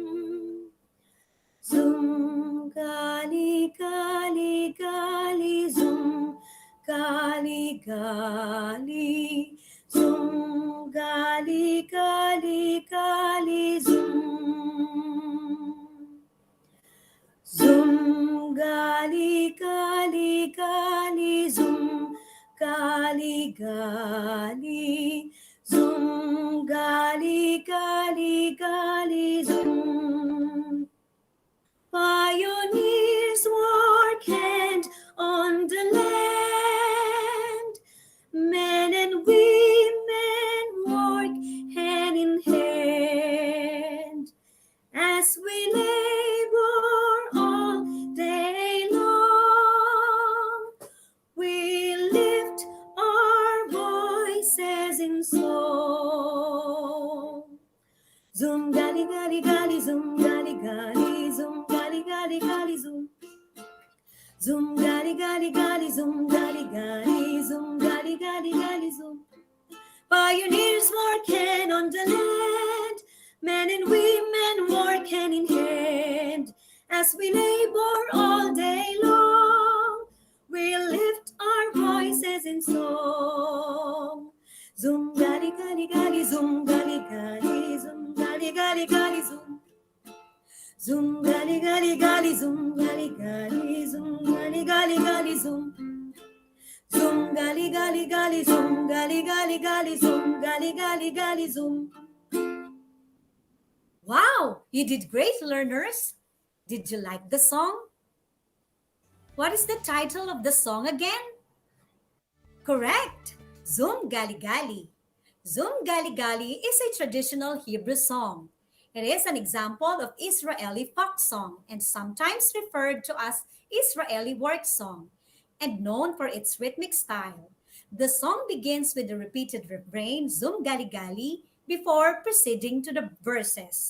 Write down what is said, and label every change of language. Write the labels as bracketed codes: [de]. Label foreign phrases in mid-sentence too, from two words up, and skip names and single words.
[he] Zoom, גלי, גלי, גלי, זום, גלי, גלי, זום, גלי, גלי, גלי, זום. זום, גלי, גלי, גלי, זום, גלי, גלי, זום, גלי, גלי, גלי, zoom. [en] Pioneers work hand on the land. Men and women work hand in hand. As we labor all day long, we lift our voices in song. [he] זום גלי גלי גלי זום גלי גלי זום גלי גלי גלי זום. זום גלי גלי גלי זום גלי גלי זום גלי גלי גלי זום. [en] Pioneers work hand on the land, men and women work hand in hand. As we labor all day long, we lift our voices in song. [he] זום גלי גלי גלי זום גלי גלי זום גלי גלי גלי זום. זום גלי גלי גלי זום גלי גלי זום גלי גלי גלי זום. זום גלי גלי גלי זום גלי גלי גלי זום גלי גלי גלי זום. [en] Wow, you did great, learners. Did you like the song? What is the title of the song again? Correct. Zoom gali gali. Zoom gali gali is a traditional Hebrew song. It is an example of Israeli folk song and sometimes referred to as Israeli work song and known for its rhythmic style. The song begins with the repeated refrain Zoom gali gali before proceeding to the verses.